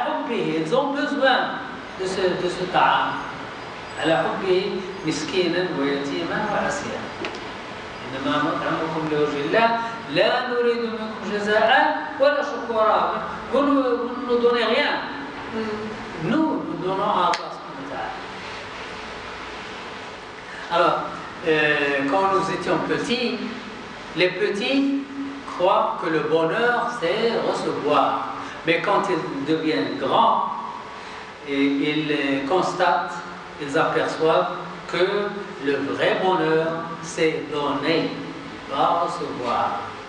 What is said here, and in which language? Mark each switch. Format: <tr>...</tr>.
<fr>Ils ont besoin de ce ta'am.</fr> <ar>على حبه مسكينا ويتيما وعسيرا إنما نطعمكم لوجه الله لا نريد منكم جزاء ولا شكورا.</ar> <fr>Vous ne nous donnez rien, nous donnons à Allah subhanahu wa ta'ala. Alors, quand nous étions petits, les petits croient que le bonheur c'est recevoir, mais quand ils deviennent grands, ils constatent, ils aperçoivent que le vrai bonheur, c'est donner, pas recevoir.</fr>